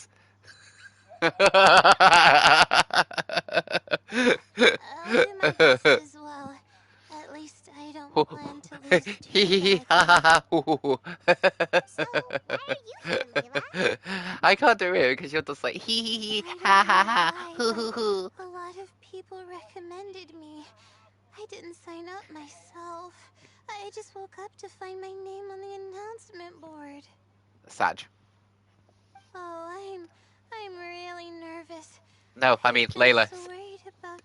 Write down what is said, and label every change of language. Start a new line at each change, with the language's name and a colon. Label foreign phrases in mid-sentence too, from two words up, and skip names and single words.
English: I'll do my best as well. At least I don't plan to lose too badly. So, why are you here, Layla? I can't do it because you're just like hee hee hee ha ha ha hoo hoo hoo. A lot of people recommended me. I didn't sign up myself. I just woke up to find my name on the announcement board. Sag. Oh, I'm really nervous. No, I mean I'm Layla. so worried about